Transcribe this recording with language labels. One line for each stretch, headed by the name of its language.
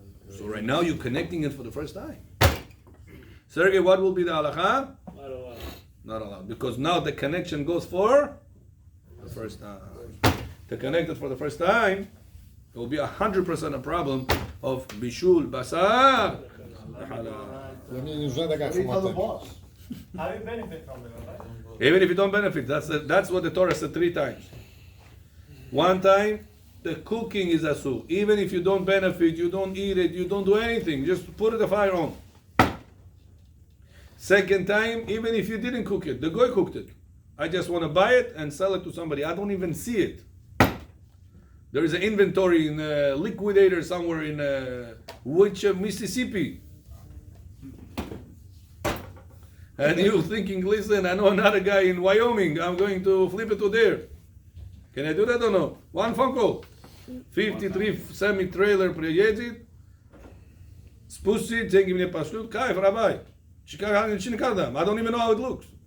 English: So right now you're connecting it for the first time. Sergey, what will be the halacha? Not allowed. Because now the connection goes for the first time. To connect it for the first time, it will be 100% a problem of bishul, basar,
Russian: Мне не нужна такая хлопота.
English: How do you benefit from it, right? even if you don't benefit. That's what the Torah said 3 times. One time, the cooking is asur. Even if you don't benefit, you don't eat it, you don't do anything, just put the fire on. Second time, even if you didn't cook it, the goy cooked it. I just want to buy it and sell it to somebody. I don't even see it. There is an inventory in a liquidator somewhere in Mississippi. And you're thinking, listen, I know another guy in Wyoming, I'm going to flip it to there. Can I do that or no? One phone call.
Russian: 53 semi-trailer приедет, спустит, деньги мне пошлют, кайф, рабай.
English: I don't even know how it looks.